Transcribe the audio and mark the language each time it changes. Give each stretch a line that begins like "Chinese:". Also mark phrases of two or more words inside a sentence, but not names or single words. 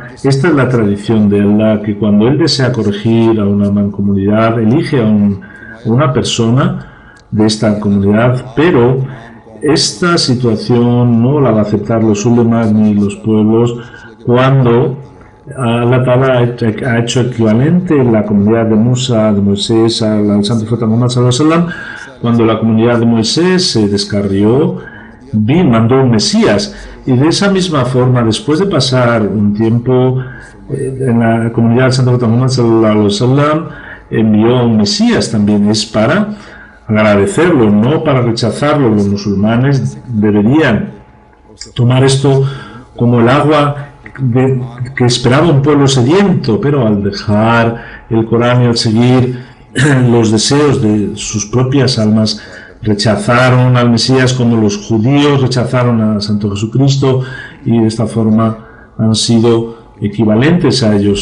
Spanish: Esta es la tradición de Allah, que cuando Él desea corregir a una mancomunidad, elige a una persona de esta comunidad, pero esta situación no la va a aceptar los ulemas ni los pueblos. Cuando
Arabic: الله تعالى
Spanish: ha hecho equivalente la comunidad de Musa, de Moisés, al santo profeta Muhammad
Arabic: صلى الله عليه وسلم,
Spanish: cuando la comunidad de Moisés se descarrió, mandó un Mesías, y de esa misma forma, después de pasar un tiempo en la comunidad del santo profeta Muhammad
Arabic: صلى الله عليه وسلم,
Spanish: envió un Mesías también. Es para agradecerlo, no para rechazarlo. Los musulmanes deberían tomar esto como el agua que esperaba un pueblo sediento, pero al dejar el Corán y al seguir los deseos de sus propias almas, rechazaron al Mesías como los judíos rechazaron a Santo Jesucristo, y de esta forma han sido equivalentes a ellos.